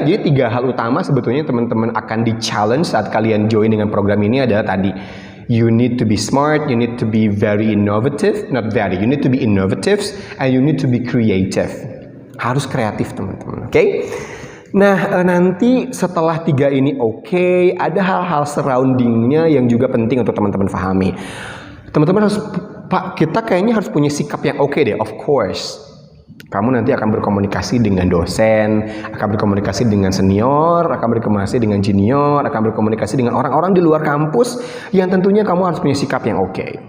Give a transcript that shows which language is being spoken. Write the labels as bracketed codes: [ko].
[id] Jadi 3 hal utama sebetulnya teman-teman akan di-challenge saat kalian join dengan program ini adalah tadi. [en] You need to be smart, you need to be very innovative, you need to be innovative, and you need to be creative. [id] Harus kreatif teman-teman, oke? Nah, nanti setelah 3 ini oke, ada hal-hal surroundingnya yang juga penting untuk teman-teman pahami. Teman-teman harus, Pak, kita kayaknya harus punya sikap yang oke deh, [en] of course. [id] Kamu nanti akan berkomunikasi dengan dosen, akan berkomunikasi dengan senior, akan berkomunikasi dengan junior, akan berkomunikasi dengan orang-orang di luar kampus yang tentunya kamu harus punya sikap yang oke.